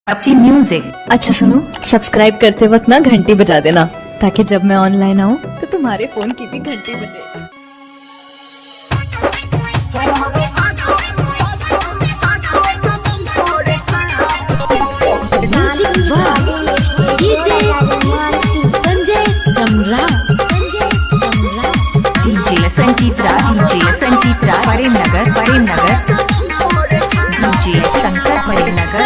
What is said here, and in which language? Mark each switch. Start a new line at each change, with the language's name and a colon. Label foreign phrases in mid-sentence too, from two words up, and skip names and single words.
Hindi: अच्छी म्यूजिक। अच्छा सुनो, सब्सक्राइब करते वक्त ना घंटी बजा देना ताकि जब मैं ऑनलाइन आऊँ तो तुम्हारे फोन की भी घंटी बजे। डीजे संजीत राज प्रेमनगर डीजे शंकर प्रेमनगर।